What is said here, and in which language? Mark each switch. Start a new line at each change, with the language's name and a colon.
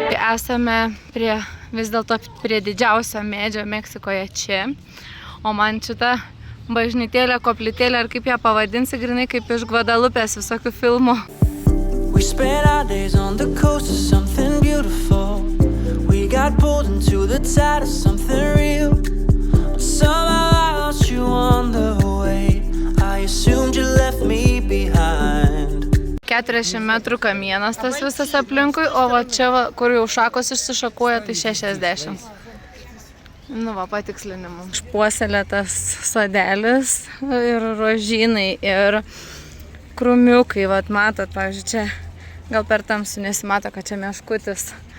Lithuanian: Esame vis dėlto prie didžiausio medžio Meksikoje čia, o man šita bažnytėlė, koplytėlė, ar kaip ją pavadinsi, grinai kaip iš Gvadalupės visokių filmų.
English: We spent our days on the coast of something beautiful. We got pulled into the tide of something real. Somehow I lost you on the way. I assumed you left me behind.
Lithuanian: 40 metrų kamienas tas visas aplinkui, o va čia, kur jau šakos išsišakuoja, tai 60. Nu va, patikslinimų. Išpuoselėtas sodelis ir rožynai ir krūmiukai, vat matot, pavyzdžiui, čia gal per tamsų nesimato, kad čia meškutis.